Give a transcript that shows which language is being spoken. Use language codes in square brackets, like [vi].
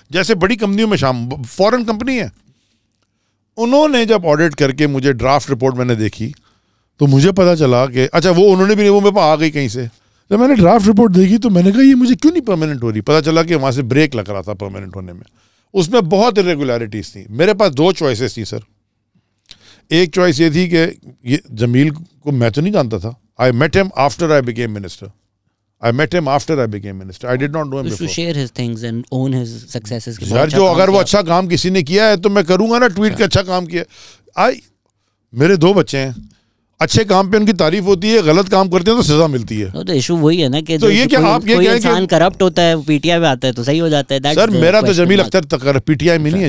[ur] جیسے بڑی کمپنیوں میں فورن کمپنی ہے. انہوں نے جب آڈٹ کر کے مجھے ڈرافٹ رپورٹ میں نے دیکھی تو مجھے پتا چلا کہ اچھا وہ انہوں نے بھی نہیں, وہ میرے پاس آ گئی کہیں سے. جب میں نے ڈرافٹ رپورٹ دیکھی تو میں نے کہا یہ مجھے کیوں نہیں پرماننٹ ہو رہی. پتا چلا کہ وہاں سے بریک لگ رہا تھا پرماننٹ ہونے میں. اس میں بہت irregularities تھیں. میرے پاس 2 چوائسیز تھیں سر. ایک چوائس یہ تھی کہ یہ جمیل کو میں تو نہیں جانتا تھا. [en] I met him after I became minister. I did not know him before. To share his things and own his successes. [ur] یار جو اگر وہ اچھا کام کسی نے کیا ہے تو میں کروں گا نا ٹویٹ کہ اچھا کام کیا. میرے 2 بچے ہیں, اچھے کام پہ ان کی تعریف ہوتی ہے, غلط کام کرتے ہیں تو سزا ملتی ہے. تو ایشو وہی ہے نا کہ تو یہ کہ آپ یہ کہیں انسان کرپٹ ہوتا ہے, PTI میں آتا ہے تو صحیح ہو جاتا ہے. سر میرا تو جمیل اختر تک PTI میں نہیں ہے.